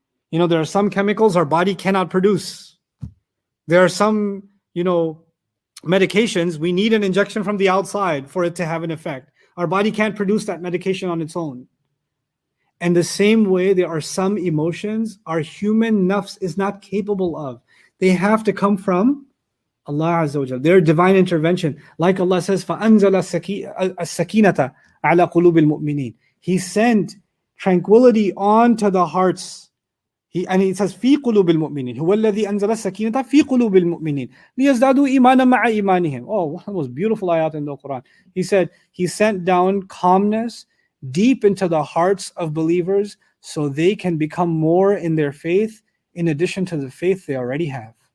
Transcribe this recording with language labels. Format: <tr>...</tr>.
<en>You know, there are some chemicals our body cannot produce. There are some, medications, we need an injection from the outside for it to have an effect. Our body can't produce that medication on its own. And the same way, there are some emotions our human nafs is not capable of. They have to come from Allah Azza wa Jal, their divine intervention. Like Allah says,</en> <ar>فَأَنزَلَ السَّكِينَةَ عَلَى قُلُوبِ الْمُؤْمِنِينَ.</ar> <en>He sent tranquility onto the hearts. He says,</en> <ar>فِي قُلُوبِ الْمُؤْمِنِينَ هُوَ الَّذِي أَنزَلَ السَّكِينَةَ فِي قُلُوبِ الْمُؤْمِنِينَ لِيَزْدَادُوا إِيمَانًا مَعَ إِيمَانِهِمْ.</ar> <en>Oh, one of the most beautiful ayat in the Quran. He said, He sent down calmness deep into the hearts of believers so they can become more in their faith in addition to the faith they already have.</en>